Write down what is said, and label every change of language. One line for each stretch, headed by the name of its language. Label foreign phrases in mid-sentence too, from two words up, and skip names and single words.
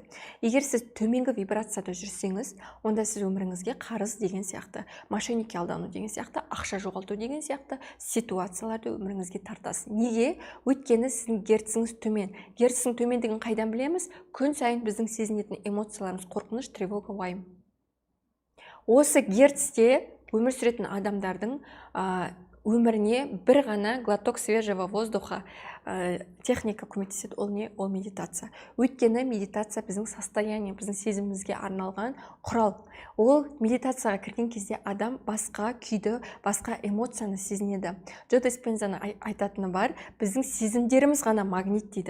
Kazakh: Егер сіз төменгі вибрацияда жүрсеңіз, онда сіз өміріңізге қарыз деген сияқты, мошенникке алдану деген сияқты, ақша жоғалту деген сияқты ситуацияларды өміріңізге тартасыз. Неге? Өйткені сіздің герціңіз төмен. Герцің төмендігін қайдан білеміз? Күн сайын біздің сезінетін эмоцияларымыз қорқыныш, тревога, уайым. Осы герцте өмір сүретін адамдардың өміріне бір ғана
Russian: глоток свежего воздуха
Kazakh: техника көмектеседі. Ол не? Ол медитация. Өйткені медитация біздің состояние, біздің сезімімізге арналған құрал. Ол медитацияға кірген кезде адам басқа күйді, басқа эмоцияны сезінеді. Джо Диспензаның айтатыны бар, біздің сезімдеріміз ғана магнит дейді.